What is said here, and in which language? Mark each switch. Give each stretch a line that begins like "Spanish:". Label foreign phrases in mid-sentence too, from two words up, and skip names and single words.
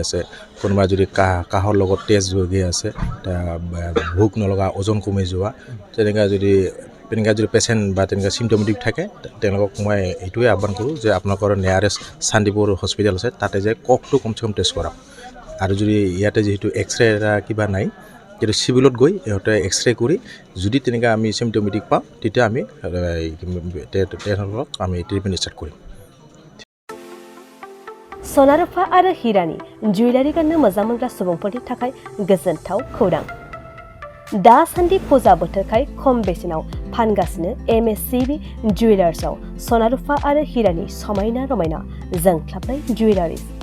Assamese: আছে কোনোবা যদি কাহৰ লগত তেজ হৈ আছে ভোক নলগা ওজন কমি যোৱা তেনেকুৱা যদি পেচেণ্ট বা তেনেকুৱা চিমটমেটিক থাকে তেওঁলোকক মই এইটোৱে আহ্বান কৰোঁ যে আপোনালোকৰ নিয়াৰেষ্ট শান্তিপুৰ হস্পিটেল আছে তাতে যে কফটো কমচে কম টেষ্ট কৰাওক আৰু যদি ইয়াতে যিহেতু এক্সৰে কিবা নাই কিন্তু চিভিলত গৈ ইহঁতে এক্সৰে কৰি যদি তেনেকুৱা আমি চিমটমেটিক পাওঁ তেতিয়া আমি তেওঁলোকক আমি ট্ৰিটমেণ্ট ষ্টাৰ্ট কৰিম
Bodo: सनारुफा आरो हिरानि जुवेलारि गाननो मोजां मोनग्रा सुबुंफोरनि थाखाय गोजोनथाव खौरां दासान्दि फुजा बोथोरखाय खम बेसेनाव फानगासिनो MSCB जुवेलार्सआव सनारुफा आरो हिरानि समायना रमायना जोंख्लाबनाय जुवेलारिज